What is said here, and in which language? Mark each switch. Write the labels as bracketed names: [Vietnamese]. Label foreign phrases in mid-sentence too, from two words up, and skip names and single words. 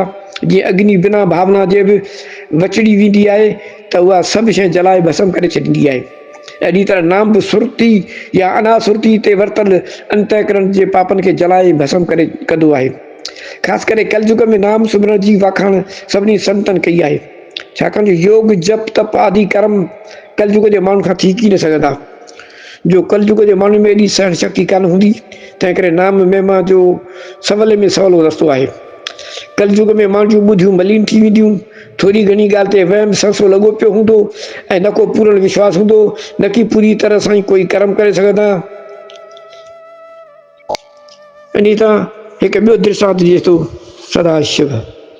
[Sindhi] जीअं अग्नि बिना भावना जे बि वचड़ी वेंदी आहे त उहा सभु शइ जलाए भस्म करे छॾींदी आहे। अहिड़ी तरह नाम बि सुरती या अनासुरती ते वरतल अंतःकरण जे पापनि खे जलाए भस्म करे कंदो आहे। ख़ासि करे कलयुग में नाम सिमरन जी वाखाण सभिनी संतनि कई आहे, छाकाणि जो योग जप तप आदि कर्म कलयुग जे माण्हू खां थी न सघंदा। जो कलयुग जे माण्हू में एॾी सहन शक्ति कान हूंदी, तंहिं करे नाम महिमा जो सवले में सवलो रस्तो आहे। कलयुग में माण्हू जूं ॿुधियूं मलीन थी वेंदियूं। थोरी घणी ॻाल्हि ते वहम संशय लॻो पियो हूंदो ऐं न को पूर्ण विश्वास हूंदो, न की पूरी तरह सां ई कोई कर्म करे सघंदा। इन तां हिकु ॿियो दृष्टांत ॾिए थो, सदाशिव